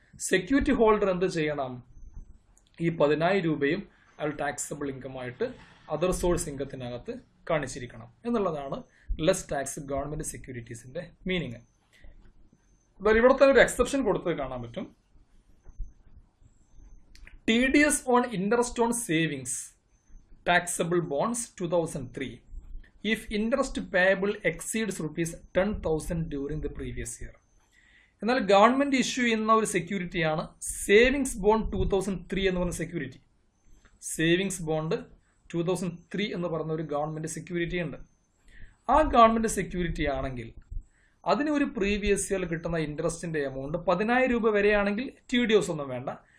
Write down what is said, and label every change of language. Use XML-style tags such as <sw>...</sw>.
<ml>Security holder എന്ത് ചെയ്യണം? ഈ 10,000 രൂപയും അയാൾ ടാക്സബിൾ ഇൻകമായിട്ട് അതർ സോഴ്സ് ഇൻകത്തിനകത്ത് കാണിച്ചിരിക്കണം എന്നുള്ളതാണ് ലെസ് ടാക്സ് ഗവൺമെന്റ് സെക്യൂരിറ്റീസിന്റെ മീനിങ്. ഇവിടുത്തെ ഒരു എക്സെപ്ഷൻ കൊടുത്തത് കാണാൻ പറ്റും.</ml> <en>TDS on interest on savings taxable bonds 2003 if interest payable exceeds rupees 10,000 during the previous year.</en> <ml>എന്നാൽ ഗവൺമെന്റ് ഇഷ്യൂ ചെയ്യുന്ന ഒരു സെക്യൂരിറ്റിയാണ് സേവിങ്സ് ബോണ്ട് 2003 എന്ന് പറയുന്ന സെക്യൂരിറ്റി. സേവിങ്സ് ബോണ്ട് 2003 എന്ന് പറയുന്ന ഒരു ഗവൺമെന്റ് സെക്യൂരിറ്റി ഉണ്ട്. ആ ഗവൺമെന്റ് സെക്യൂരിറ്റി ആണെങ്കിൽ അതിന് ഒരു പ്രീവിയസ് ഇയർ കിട്ടുന്ന ഇൻട്രസ്റ്റിന്റെ എമൗണ്ട് 10,000 രൂപ വരെയാണെങ്കിൽ TDS ഒന്നും വേണ്ട.</ml>